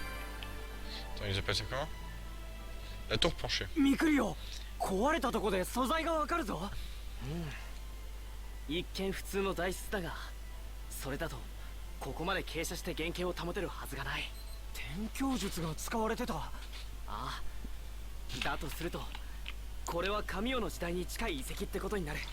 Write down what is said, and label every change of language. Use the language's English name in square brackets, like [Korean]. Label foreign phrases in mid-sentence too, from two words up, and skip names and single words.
[French] Attends, ils appellent ça comment? La tour penchée. [Japanese] ミクリオ、壊れたとこで素材がわかるぞ。一見普通の材質だが、それだとここまで傾斜して原型を保てるはずがない。転教術が使われてた。ああ。だとすると、これは神代の時代に近い遺跡ってことになる。